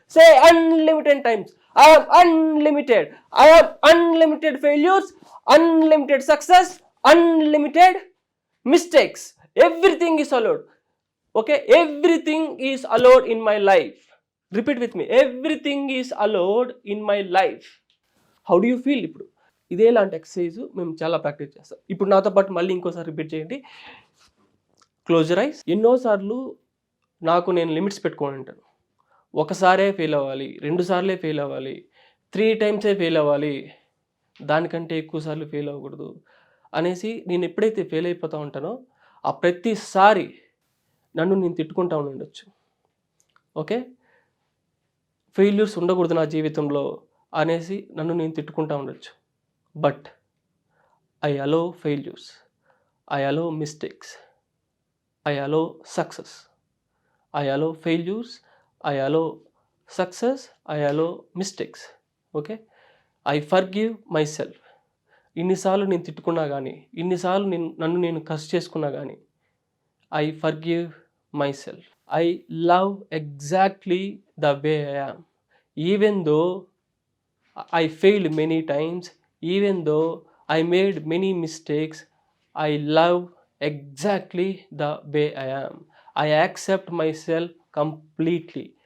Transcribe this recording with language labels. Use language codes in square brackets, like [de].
[en] Say unlimited times. I am unlimited. I am unlimited failures, unlimited success, unlimited mistakes. Everything is allowed. Okay, everything is allowed in my life. Repeat with me. Everything is allowed in my life. How do you feel [te] ఇప్పుడు? ఇదే లాంటి exercise మేము చాలా practice చేస్తాం. ఇప్పుడు నాతో పాటు మళ్ళీ ఇంకోసారి రిపీట్ చేయండి. [en] Close your eyes. [te] ఎన్నోసార్లు నాకు నేను లిమిట్స్ పెట్టుకొని ఉంటాను. ఒకసారే ఫెయిల్ అవ్వాలి, 2 సార్లే ఫెయిల్ అవ్వాలి, 3 టైమ్సే ఫెయిల్ అవ్వాలి, దానికంటే ఎక్కువ సార్లు ఫెయిల్ అవ్వకూడదు అనేసి నేను ఎప్పుడైతే ఫెయిల్ అయిపోతూ ఉంటానో ఆ ప్రతిసారి నన్ను నేను తిట్టుకుంటా ఉండొచ్చు. ఓకే, ఫెయిల్యూర్స్ ఉండకూడదు నా జీవితంలో అనేసి నన్ను నేను తిట్టుకుంటా ఉండొచ్చు. [en] But I allow failures, I allow mistakes, I allow success, I allow failures, I allow success, I allow mistakes. Okay, I forgive myself. [te] ఇన్నిసార్లు నేను తిట్టుకున్నా కానీ, ఇన్నిసార్లు నన్ను నేను కసి చేసుకున్నా కానీ, [en] I forgive myself. I love exactly the way I am. Even though I failed many times, even though I made many mistakes, I love exactly the way I am. I accept myself completely.